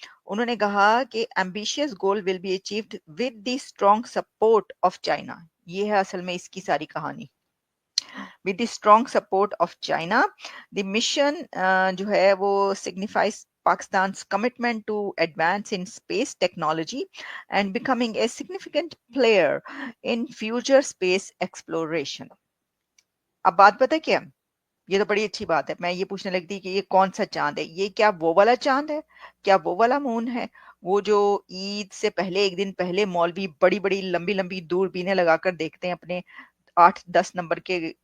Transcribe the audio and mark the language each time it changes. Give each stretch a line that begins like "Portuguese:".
Hindi: उन्होंने कहा कि
English: ambitious goal will be achieved with the strong support of China.
Hindi: ये है असल में इसकी सारी कहानी।
English: With the strong support of China, the mission
Hindi: जो है वो
English: signifies Pakistan's commitment to advance in space technology and becoming a significant player in future space exploration.
Hindi: अब बात पता है क्या, ये तो बड़ी अच्छी बात है। मैं ये पूछने लगती कि ये कौन सा चांद है, ये क्या वो वाला चांद है, क्या वो वाला मून है, वो जो ईद से पहले एक दिन पहले मौलवी बड़ी बड़ी लंबी लंबी दूरबीनें लगाकर देखते हैं अपने 8-10 नंबर के